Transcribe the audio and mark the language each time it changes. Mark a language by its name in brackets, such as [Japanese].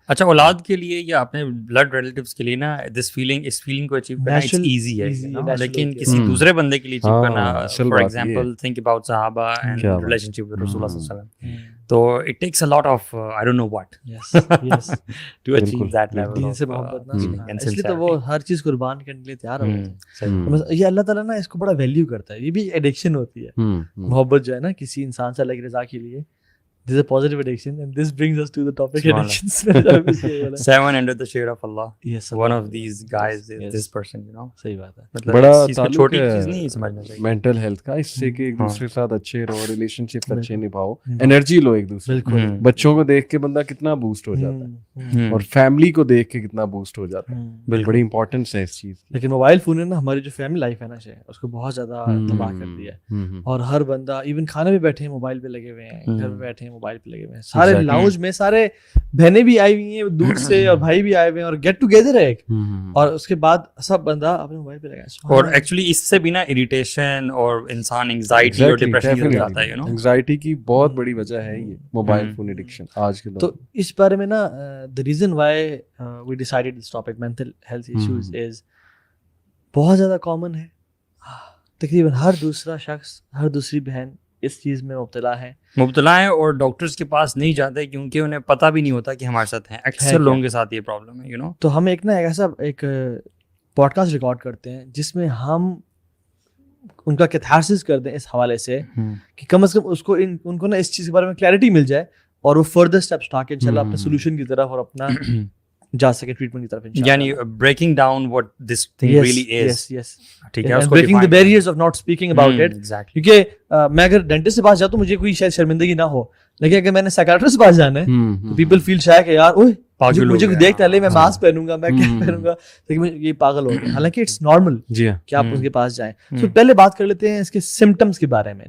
[Urdu] اچھا اولاد کے لیے یا اپنے بلڈ ریلیٹیوز کے لیے نا اس فیلنگ کو اچیو کرنا اٹس ایزی ہے, لیکن کسی دوسرے بندے کے لیے اچیو کرنا, [English] for example think about [Urdu] صحابہ [English] and relationship with [Urdu] رسول اللہ صلی اللہ علیہ وسلم, تو [English] it takes a lot of I don't know what to achieve that level [Urdu] دین سے محبت نا, اس لیے تو وہ ہر چیز قربان کرنے کے لیے تیار ہو جاتے ہیں. یہ اللہ تعالیٰ نا اس کو بڑا ویلیو کرتا ہے. یہ بھی ایڈکشن ہوتی ہے محبت جو ہے نا کسی انسان سے اللہ کی رضا کے لیے. [English] This is a positive addiction and this brings us to the topic addictions. 7 under the shade of Allah. Yes, one of these guys is this person, you know. [Urdu] صحیح بات ہے. مطلب بڑا چھوٹی چیز نہیں سمجھنا چاہیے. مینٹل ہیلتھ کا اس سے کہ ایک دوسرے کے ساتھ اچھے رہو, ریلیشن شپ اچھے نبھاؤ, انرجی لو ایک دوسرے. بچوں کو دیکھ کے بندہ کتنا بوسٹ ہو جاتا ہے اور فیملی کو دیکھ کے کتنا بوسٹ ہو جاتا ہے. بڑی امپورٹنس ہے اس چیز. لیکن موبائل فون نے نا ہماری جو فیملی لائف ہے نا اس کو بہت زیادہ تباہ کر دیا ہے. اور ہر بندہ ایون کھانے میں بیٹھے ہیں موبائل پہ لگے ہوئے ہیں, گھر میں بیٹھے ہیں موبائل پہ لگے ہوئے ہیں, سارے لاؤنج میں سارے بہنیں بھی آئی ہوئی ہیں دور سے اور بھائی بھی آئے ہوئے ہیں اور گیٹ ٹوگیدر ہے ایک, اور اس کے بعد سب بندہ اپنے موبائل پہ لگا ہے. اور ایکچولی اس سے بھی نا اریٹیشن اور انسان انگزائٹی اور ڈپریشن ہو جاتا ہے. انگزائٹی کی بہت بڑی وجہ ہے یہ موبائل فون ایڈکشن آج کے دور. تو اس بارے میں نا [English] the reason why we decided this topic mental health issues is [Urdu] بہت زیادہ کامن ہے. تقریباً ہر دوسرا شخص ہر دوسری بہن اس چیز میں مبتلا ہیں اور ڈاکٹرز کے پاس نہیں جاتے کیونکہ انہیں پتہ بھی نہیں ہوتا کہ ہمارے ساتھ ہیں. اکثر لوگوں کے ساتھ یہ پرابلم ہے, یو نو. تو ہم ایک نا ایسا ایک پوڈ کاسٹ ریکارڈ کرتے ہیں جس میں ہم ان کا کیتھارسس کر دیں اس حوالے سے کہ کم از کم اس کو ان کو نا اس چیز کے بارے میں کلیئرٹی مل جائے اور وہ فردر اسٹیپس اٹھا کے انشاءاللہ اپنے سولوشن کی طرف اور اپنا جا سکے ٹریٹمنٹ کی طرف, یعنی [English] Breaking down what this thing really is. Yes. [Urdu] ٹھیک ہے, [English] breaking the barriers of not speaking about it. [Urdu] کیونکہ میں اگر ڈینٹسٹ کے پاس جاتا ہوں مجھے کوئی شاید شرمندگی نہ ہو, لیکن اگر میں نے سائیکیٹرسٹ کے پاس جانا ہے تو [English] people feel shy [Urdu] کہ یار اوہ مجھے دیکھتا ہے میں ماسک پہنوں گا, میں کیا پہنوں گا, لیکن یہ پاگل ہو گیا. حالانکہ [English] it's normal [Urdu] کہ آپ اس کے پاس جائیں. تو پہلے بات کر لیتے ہیں اس کے سمٹمس کے بارے میں.